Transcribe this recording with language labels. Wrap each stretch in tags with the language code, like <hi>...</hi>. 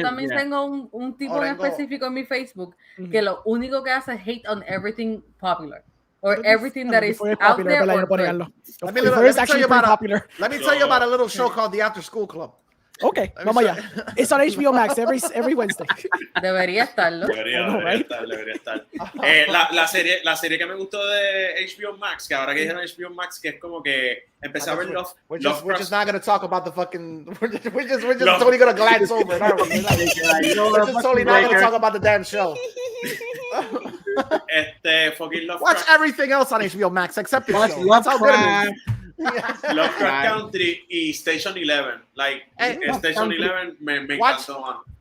<es>yo también tengo un tipo en Orengo. específico en mi Facebook que lo único que hace es hate on everything popular.</es> <en>Or everything that is out there. Let me tell you about a little show called The After School Club.</en> <es>Okay, vamos allá.</es> <en>It's on HBO Max every Wednesday.</en> <es>Debería estarlo. Debería estar. La serie que me gustó de HBO Max, que ahora que dijeron HBO Max, que es como que empecé a ver</es> <en>We're just not going to talk about the fucking. We're just totally going to glance over it, aren't we? We're just totally not going to talk about the damn show. Fucking Watch everything else on HBO Max except the show. That's how good it is.</en> <es>Lovecraft Country y Station 11. Like, Station 11 me encantó, man.</es>